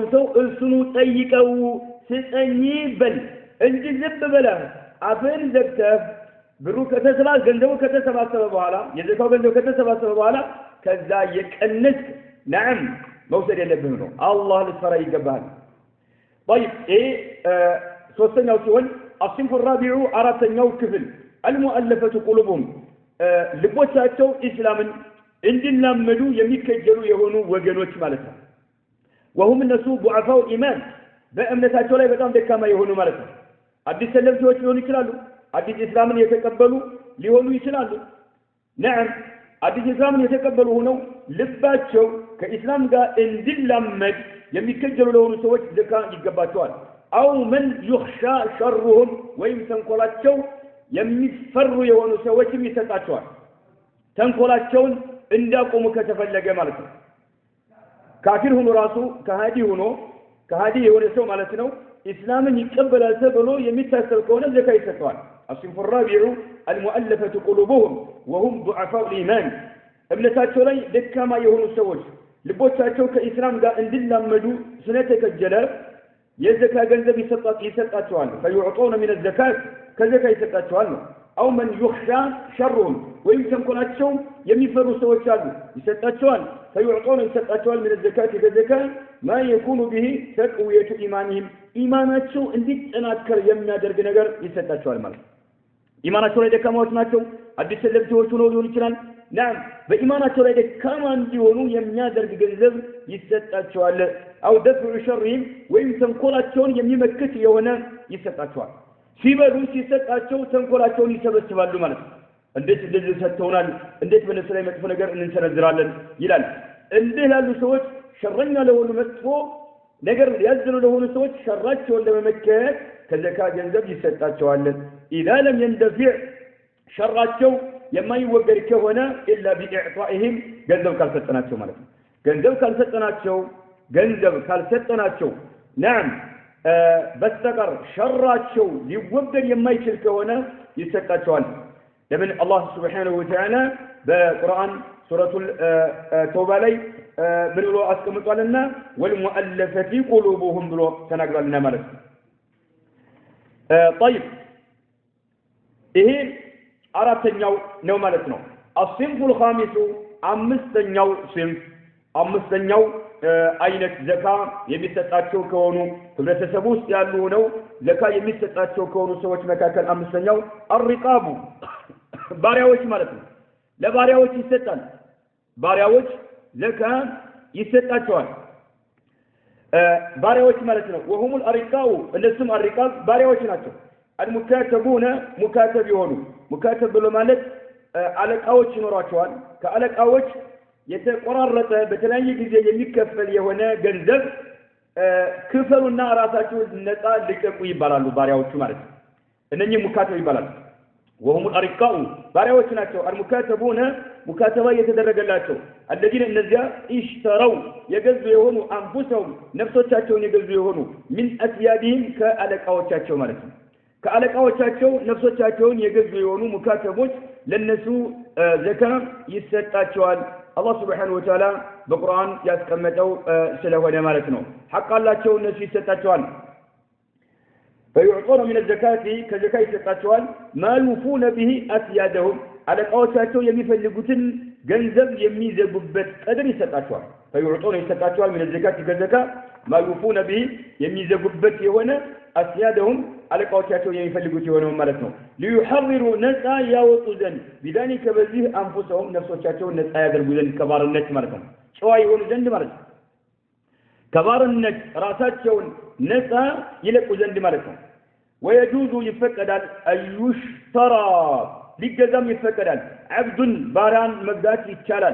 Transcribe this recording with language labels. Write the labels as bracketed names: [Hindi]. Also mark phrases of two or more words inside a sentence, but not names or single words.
[Amharic] ሰው እሱኑ ጠይቀው ስጠኝ በል እንጂ ዝም ብለህ አፍን ዘግተህ ብሩ ገንዘቡ ከተሰባሰበ በኋላ የዘካው ገንዘብ ከተሰባሰበ በኋላ ከዛ የቀነስ نعم መውሰድ የለብህም ነው አላህ ልትፈራ ይገባሃል [Arabic] طيب ايه [Amharic] ሶስተኛው ሲሆን [Arabic] الصنف الرابع [Amharic] አራተኛው ክፍል [Arabic] المؤلفة قلوبهم [Amharic] ልቦቻቸው እስላምን እንዲላመዱ የሚከጀሉ የሆኑ ወገኖች ማለት ነው وهم እነሱ [Arabic] ضعفاء الايمان [Amharic] በእምነታቸው ላይ በጣም ደካማ የሆኑ ማለት ነው አዲስ ሰለምቶች ሊሆኑ ይችላሉ አዲስ እስላምን የተቀበሉ ሊሆኑ ይችላሉ نعم አዲስ እስላምን የተቀበሉ ሆነው ልባቸው ከእስላም ጋር እንዲላመድ የሚከጀሉ ለሆኑ ሰዎች ዘካ ይገባቸዋል [Arabic] أو من يخشى [Amharic] شرهم ወይም ተንኮላቸው የሚፈሩ የሆኑ ሰዎችም ይሰጣቸዋል ተንኮላቸውን እንዳቆሙ ከተፈለገ ማለት ነው ካፊር ሆኖ ራሱ ከሃዲ የሆነ ሰው ማለት ነው እስላምን ይቀበላል ተብሎ የሚታሰብ ከሆነ ዘካ ይሰጣል [Arabic] الصنف الرابع المؤلفة قلوبهم وهم ضعفاء الإيمان [Amharic] እምነታቸው ላይ ደካማ የሆኑ ሰዎች ልቦቻቸው ከኢስላም ጋር እንዲላመዱ ስለተከጀለ የዘካ ገንዘብ ይሰጣቸዋል [Arabic] فيعطون من الزكاة [Amharic] ከዘካ ይሰጣቸዋል ነው [Arabic] أو من يخشى شرهم [Amharic] ወይም ተንኮላቸው የሚፈሩ ሰዎች አሉ ይሰጣቸዋል فيعطون ይሰጣቸዋል [Arabic] من الزكاة [Amharic] ከዘካ [Arabic] ما يكون به تقوية [Amharic] إيمانهم ኢማናቸው እንዲጠናከር የሚያደርግ ነገር ይሰጣቸዋል ማለት ኢማናቸው ላይ ደካማዎች ናቸው አዲስ ለብቻዎች ሆነው ሊሆን ይችላል نعم በኢማናቸው ላይ ደካማ እንዲሆኑ የሚያደርግ ገንዘብ ይሰጣቸዋል [Arabic] أو دفع شرهم [Amharic] ወይም ተንኮላቸውን የሚመክት የሆነ ይሰጣቸዋል ሲበሉ ሲሰጣቸው ተንኮላቸውን ይሰበስባሉ ማለት ነው እንዴት እንደዚህ ሰጥተውናል እንዴት በነሱ ላይ መጥፎ ነገር እንሰነዝራለን ይላል እንዴ ያሉ ሰዎች ሸረኛ ለሆኑ መጥፎ ነገር ያዝሉ ለሆኑ ሰዎች ሸራቸውን ለመመከት ከዘካ ገንዘብ ይሰጣቸዋል [Arabic] إذا لم يندفع [Amharic] ሸራቸው የማይወገድ ከሆነ [Arabic] إلا بإعطائهم [Amharic] ገንዘብ ካልሰጠናቸው ማለት ነው ገንዘብ ካልሰጠናቸው نعم በስተቀር ሸራቸው ሊወገድ የማይችል ከሆነ ይሰጣቸዋል ለምን አላህ [Arabic] سبحانه وتعالى [Amharic] በቁርአን ሱረቱል ተውባ ላይ ምን ብሎ አስቀምጧልና [Arabic] والمؤلفة قلوبهم [Amharic] ብሎ ተናግሯልና ማለት ነው طيب ይሄ አራተኛው ነው ማለት ነው [Arabic] الصنف الخامس [Amharic] አምስተኛው አይነት ዘካ የሚሰጣቸው ከሆኑ ህብረተሰቡ ውስጥ ያሉ ነው ዘካ የሚሰጣቸው ከሆኑ ሰዎች መካከል አምስተኛው الرقاب ባሪያዎች ማለት ነው ለባሪያዎች ይሰጣል ባሪያዎች ዘካ ይሰጣቸዋል ባሪያዎች ማለት ነው [Arabic] وهم الارقاء [Amharic] እነሱም الرقاب ባሪያዎች ናቸው [Arabic] المكاتبون مكاتب [Amharic] يሆኑ مكاتب ብሎ ማለት አለቃዎች ይኖራቸዋል ከአለቃዎች የተቆራረጠ በተለያየ ጊዜ የሚከፈል የሆነ ገንዘብ ክፈሉና ራሳቸው ነፃ ልቀቁ ይባላሉ ባሪያዎቹ ማለት ነው እነኚህ ሙካተብ ይባላሉ [Arabic] وهم الارقاء [Amharic] ባሪያዎች ናቸው المكاتبون ሙካተባ የተደረገላቸው الذين እነዚያ اشتروا የገዙ የሆኑ አንፉሰውም ነፍሶቻቸውን የገዙ የሆኑ [Arabic] من اسيادهم [Amharic] ከአለቃዎቻቸው ማለት ነው ከአለቃዎቻቸው ነፍሶቻቸውን የገዙ የሆኑ ሙካተቦች ለነሱ ዘካ ይሰጣቸዋል አላህ [Arabic] سبحانه وتعالى [Amharic] በቁርአን ያስቀመጠው ስለሆነ ማለት ነው ሐቅ አላቸው እነሱ ይሰጣቸዋል [Arabic] فيعطون من الزكاة كزكاة [Amharic] يسጣቸዋል [Arabic] ما يوفون به أسيادهم [Amharic] አለቃዎቻቸው የሚፈልጉትን ገንዘብ የሚዘጉበት ቀድር ይሰጣቸዋል فيعطون ይሰጣቸዋል [Arabic] من الزكاة كزكاة ما يوفون به [Amharic] የሚዘጉበት የሆነ أسيادهم አለቃዎቻቸው የሚፈልጉት የሆነው ማለት ነው ليحرروا ነፃ ያወጡ ዘንድ بذلك በዚህ አንፉሰውም ነፍሶቻቸውን ነፃ ያደርጉ ዘንድ ከባርነት ማለት ነው ጨዋ ይሆኑ ዘንድ ማለት ነው ከባርነት ራሳቸውን ነፃ ይለቁ ዘንድ ማለት ነው [Arabic] ويجوز يفقدال ايشترى [Amharic] ሊገዛም ይፈቀዳል عبدን ባሪያን መግዛት ይቻላል